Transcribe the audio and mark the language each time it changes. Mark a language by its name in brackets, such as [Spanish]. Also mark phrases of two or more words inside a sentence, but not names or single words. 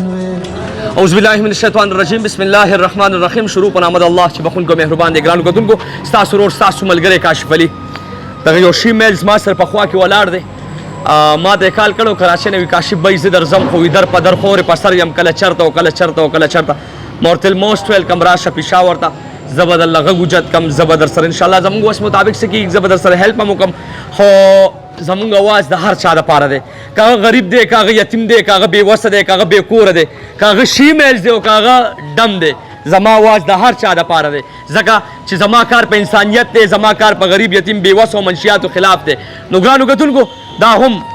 [Arabic] اعوذ باللہ من الشیطان الرجیم بسم اللہ الرحمن الرحیم [Pashto] شروع په نام د الله چې بخونکو مهربان دی ګرانو کتونکو ستاسو ورور ستاسو ملګری کاشف علي دغه یو [English] she males [Pashto] ما سره په خوا کې ولاړ دی ما ته کال کړو کراچۍ نه وي کاشف بھائی زه درځم خو در په در خورې په سر یم کله چرته او کله چرته او کله چرته ما ورته [English] most welcome [Pashto] راشه پېښور ته زه به درله غږ اوجت کړم زه به در سره انشاءالله زموږ وس مطابق څه کېږي زه به در سره هیلپ هم وکړم خو زموږ اواز د هر چا دپاره دی که هغه غریب دی که هغه یتیم دی که هغه بېوسه دی که هغه بېکوره دی که هغه [English] she males [Pashto] دی او که هغه ډم دی زما اواز د هر چا دپاره دی ځکه چې زما کار په انسانیت دی زما کار په غریب یتیم بېوسه او منشیاتو خلاف دی نو ګرانو کتونکو دا هم